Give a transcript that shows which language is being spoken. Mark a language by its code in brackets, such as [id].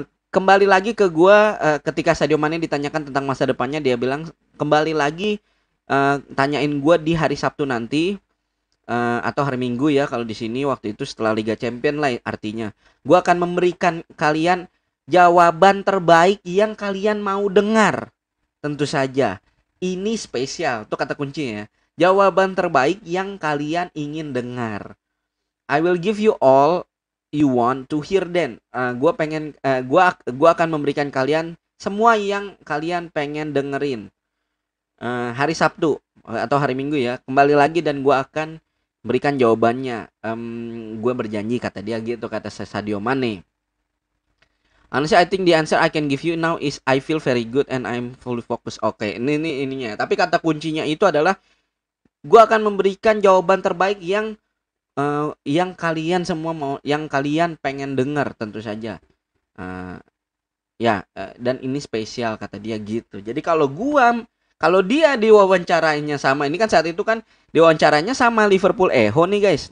[id] Kembali lagi ke gua ketika Sadio Mane ditanyakan tentang masa depannya dia bilang kembali lagi tanyain gua di hari Sabtu nanti atau hari Minggu ya kalau di sini waktu itu setelah Liga Champion lah artinya. Gua akan memberikan kalian jawaban terbaik yang kalian mau dengar. Tentu saja. Ini spesial, itu kata kuncinya ya. Jawaban terbaik yang kalian ingin dengar. [en] I will give you all you want to hear then. [id] Gua akan memberikan kalian semua yang kalian pengen dengerin. Hari Sabtu atau hari Minggu ya. Kembali lagi dan gua akan berikan jawabannya. Gue berjanji kata dia gitu kata Sadio Mane. [en] Honestly, I think the answer I can give you now is I feel very good and I'm fully focused. [id] Oke, ini ininya. Tapi kata kuncinya itu adalah gue akan memberikan jawaban terbaik yang kalian semua mau, yang kalian pengen dengar tentu saja. Uh, dan ini spesial kata dia gitu. Jadi kalau dia diwawancarainya sama ini kan saat itu kan diwawancaranya sama Liverpool Echo nih guys.